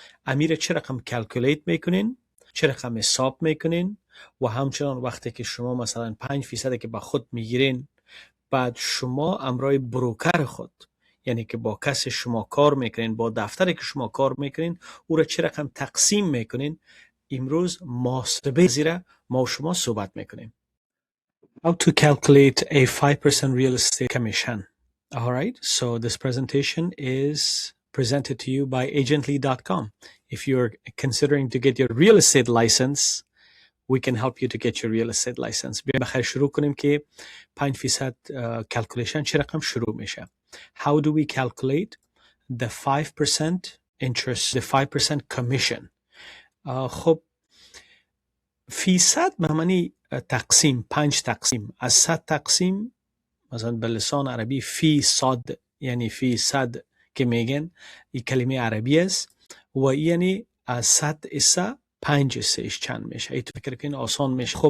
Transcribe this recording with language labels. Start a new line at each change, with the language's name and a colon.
Persian: امیر چه رقم کلکولیت میکنین، چه رقم حساب میکنین و همچنان وقتی که شما مثلا 5% که با خود میگیرین، بعد شما امرای بروکر خود، یعنی که با کس شما کار میکنین، با دفتری که شما کار میکنین، او را چه رقم تقسیم میکنین. امروز محاسبه زیره ما و شما صحبت میکنیم.
English: How to calculate a 5% real estate commission. All right, so this presentation is presented to you by agently.com. If you're considering to get your real estate license, we can help you to get your real estate license.
Persian: بیایم بخیر شروع کنیم که 5% calculation چه رقم شروع میشه.
English: How do we calculate the 5% interest, the 5% commission?
Persian: خب فیصد به معنی تقسیم، 5 تقسیم از 100 تقسیم، مثلا به لسان عربی فیصد یعنی فیصد که میگن، این کلمه عربی است و یعنی از 100 حصه 5 حصهش چند میشه. ای تو فکر کنین آسان میشه.